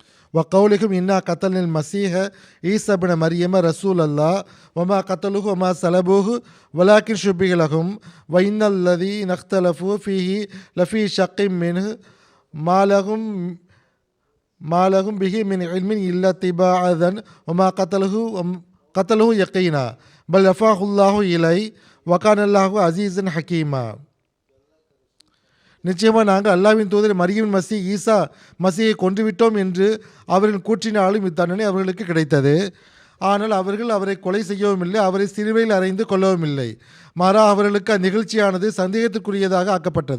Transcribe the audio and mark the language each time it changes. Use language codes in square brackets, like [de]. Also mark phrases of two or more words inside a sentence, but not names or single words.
[ar] وقولهم إنا قتلنا المسيح عيسى بن مريم رسول الله وما قتلوه وما صلبوه ولكن شبه لهم وإن الذين اختلفوا فيه لفي شق منه ما لهم به من علم إلا اتباع أذن وما قتله يقينا بل رفعه الله إليه وكان الله عزيزا حكيما. [ta] நிச்சயமாக நாங்கள் அல்லாஹ்வின் தூதர் மரியம் ஈசா மசீயை கொன்றுவிட்டோம் என்று அவர்களின் கூற்றினாலும் இத்தண்டனை அவர்களுக்கு கிடைத்தது. ஆனால் அவர்கள் அவரை கொலை செய்யவும் இல்லை, அவரை சிலுவையில் அறைந்து கொள்ளவும் இல்லை. மாறா அவர்களுக்கு அந்நிகழ்ச்சியானது சந்தேகத்துக்குரியதாக ஆக்கப்பட்டது.